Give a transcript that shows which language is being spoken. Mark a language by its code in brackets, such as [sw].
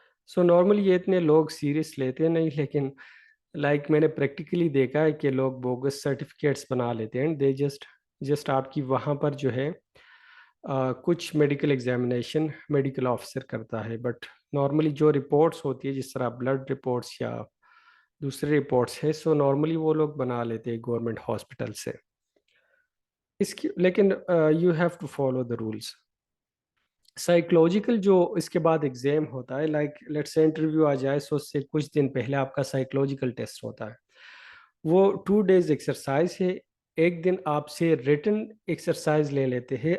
[ur] So normally یہ اتنے لوگ سیریس لیتے نہیں، لیکن میں نے پریکٹیکلی دیکھا ہے کہ لوگ بوگس سرٹیفکیٹس بنا لیتے ہیں. دے جسٹ آپ کی وہاں پر جو ہے کچھ میڈیکل ایگزامینیشن میڈیکل آفیسر کرتا ہے، بٹ نارملی جو رپورٹس ہوتی ہے جس طرح بلڈ رپورٹس یا دوسرے رپورٹس ہے، سو نارملی وہ لوگ بنا لیتے ہیں گورنمنٹ ہاسپٹل سے اس کی. [en] لیکن you have to follow the rules. [ur] Psychological جو اس کے بعد ایگزام ہوتا ہے، لائک لیٹ سے انٹرویو آ جائے، سو اس سے کچھ دن پہلے آپ کا سائیکولوجیکل ٹیسٹ ہوتا ہے. وہ 2 days ایکسرسائز ہے. ایک دن آپ سے ریٹن ایکسرسائز لے لیتے ہیں.